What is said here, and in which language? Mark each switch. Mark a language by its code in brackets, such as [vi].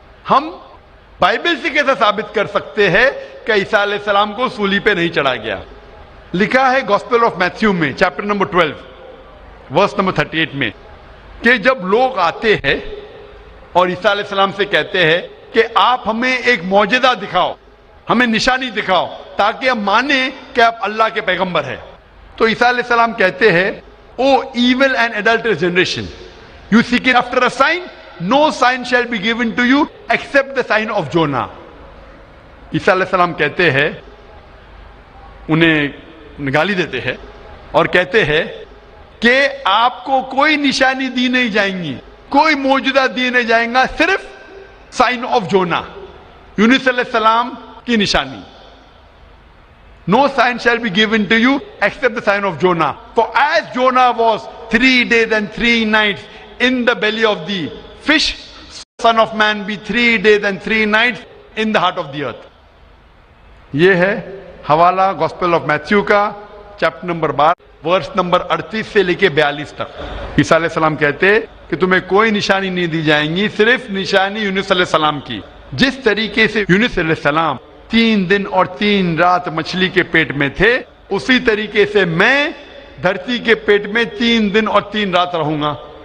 [ur] ہم بائبل سے کیسے ثابت کر سکتے ہیں کہ عیسیٰ علیہ السلام کو صلیب پہ نہیں چڑھایا گیا؟ لکھا ہے گاسپل آف میتھیو میں چیپٹر نمبر 12 ورس نمبر 38 میں کہ جب لوگ آتے ہیں اور عیسیٰ علیہ السلام سے کہتے ہیں کہ آپ ہمیں ایک معجزہ دکھاؤ, ہمیں نشانی دکھاؤ تاکہ ہم مانیں کہ آپ اللہ کے پیغمبر ہیں. تو عیسیٰ علیہ السلام کہتے ہیں, [en] O evil and adulterous generation, you seek it after a sign, no sign shall be given to you except the sign of Jonah. [ur] عیسیٰ علیہ السلام کہتے ہیں, انہیں گالی دیتے ہیں اور کہتے ہیں کہ آپ کو کوئی نشانی دی نہیں جائیں گی, کوئی معجزہ دی نہیں جائیں گا, صرف [en] sign of Jonah, [ur] یونس علیہ السلام کی نشانی. [en] No sign shall be given to you except the sign of Jonah. For as Jonah was 3 days and 3 nights in the belly of the fish, Son of Man be 3 days and 3 nights in the heart of the earth. [ur] یہ ہے حوالہ gospel of Matthew کا chapter number 12 verse number 38 سے لے کے 42 تک. عیسیٰ علیہ السلام کہتے کہ تمہیں کوئی نشانی نہیں دی جائیں گی, صرف نشانی یونس علیہ السلام کی. جس طریقے سے یونس علیہ السلام 3 دن اور 3 رات مچھلی کے پیٹ میں تھے, اسی طریقے سے میں دھرتی کے پیٹ میں 3 دن اور 3 رات رہوں گا.